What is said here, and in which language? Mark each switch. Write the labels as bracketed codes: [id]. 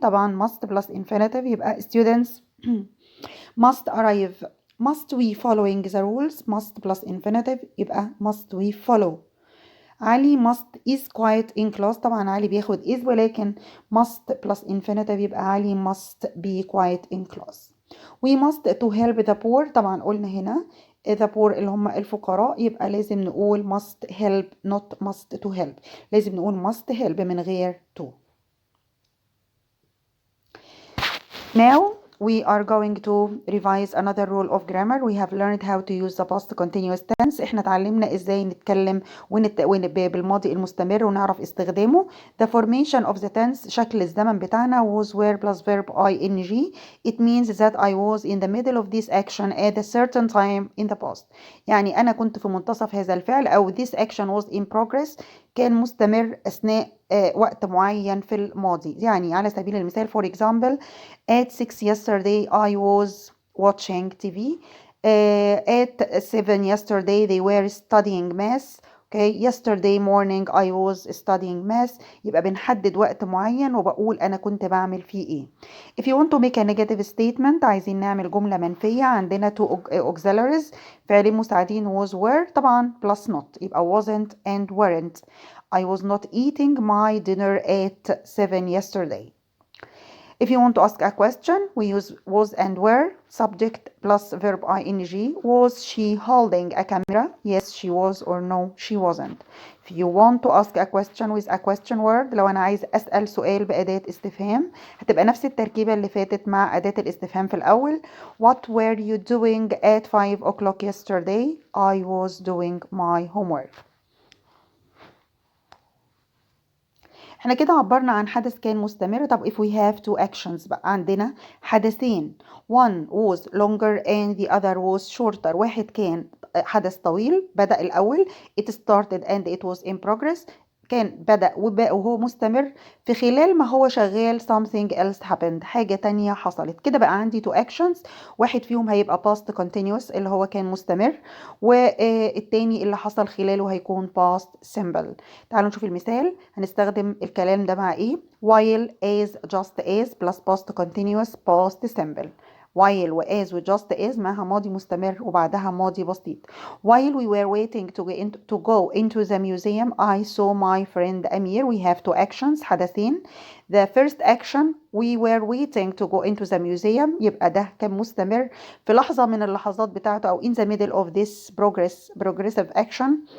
[en] طبعا must plus infinitive يبقى students must arrive. Must we following the rules. Must plus infinitive يبقى must we follow. Ali must is quiet in class. [ar] طبعا علي بياخد [en] is، ولكن must plus infinitive يبقى Ali must be quiet in class. We must to help the poor. [ar] طبعا قلنا هنا the poor اللي هم الفقراء، يبقى لازم نقول [en] must help not must to help. [ar] لازم نقول must help من غير to. [en] Now we are going to revise another rule of grammar. We have learned how to use the past continuous tense. [ar] احنا اتعلمنا ازاي نتكلم بالماضي المستمر ونعرف استخدامه. [en] The formation of the tense، [ar] شكل الزمن بتاعنا [en] was where plus verb ing. It means that I was in the middle of this action at a certain time in the past. [ar] يعني أنا كنت في منتصف هذا الفعل، أو [en] this action was in progress، [ar] كان مستمر أثناء وقت معين في الماضي. يعني على سبيل المثال [en] for example at 6 yesterday I was watching TV. At 7 yesterday they were studying math. Okay. Yesterday morning I was studying math. [ar] يبقى بنحدد وقت معين وبقول أنا كنت بعمل فيه إيه. [en] If you want to make a negative statement، [ar] عايزين نعمل جملة منفية، عندنا [en] two auxiliaries [ar] فعلين مساعدين [en] was were، طبعا plus not يبقى wasn't and weren't. I was not eating my dinner at 7 yesterday. If you want to ask a question, we use was and were, subject plus verb ing. Was she holding a camera? Yes, she was, or no, she wasn't. If you want to ask a question with a question word، [ar] لو أنا عايز أسأل سؤال بأداة استفهام هتبقى نفس التركيبة اللي فاتت مع أداة الاستفهام في الأول. [en] What were you doing at 5 o'clock yesterday? I was doing my homework. [ar] احنا كده عبرنا عن حدث كان مستمر. [en] طب if we have two actions بقى، [ar] عندنا حدثين. [en] one was longer and the other was shorter. [ar] واحد كان حدث طويل بدأ الأول [en] it started and it was in progress. [ar] كان بدأ وهو مستمر في خلال ما هو شغال [en] something else happened، [ar] حاجة تانية حصلت. كده بقى عندي two actions، واحد فيهم هيبقى past continuous اللي هو كان مستمر، والتاني اللي حصل خلاله هيكون past simple. تعالوا نشوف المثال. هنستخدم الكلام ده مع ايه؟ while as just as plus past continuous past simple. while و as و just as معها ماضي مستمر وبعدها ماضي بسيط. [en] While we were waiting to go into the museum, I saw my friend Amir. We have two actions، حدثين. The first action we were waiting to go into the museum، [ar] يبقى ده كان مستمر في لحظة من اللحظات بتاعته أو [en] in the middle of this progressive action.